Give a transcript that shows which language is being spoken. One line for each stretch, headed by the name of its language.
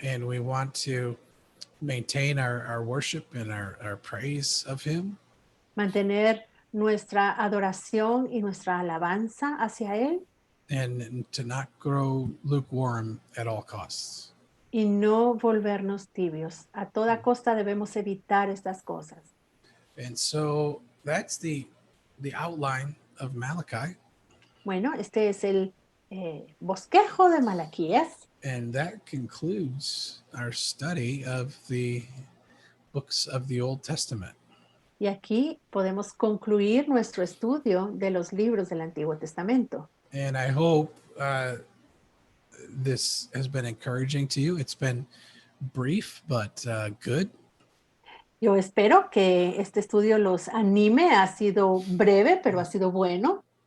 English: And we want to maintain our worship and our praise of him.
Spanish: Mantener nuestra adoración y nuestra alabanza hacia Él
English: And to not grow lukewarm at all costs.
Spanish: y no volvernos tibios. A toda costa debemos evitar estas cosas.
English: And so that's the outline of Malachi.
Spanish: Bueno, este es el bosquejo de Malaquías.
English: And that concludes our study of the books of the Old Testament.
Spanish: Y aquí podemos concluir nuestro estudio de los libros del Antiguo Testamento.
English: And I hope this has been encouraging to you. It's been brief, but good.
Spanish: Yo espero que este estudio los anime. Ha sido breve, pero ha sido bueno.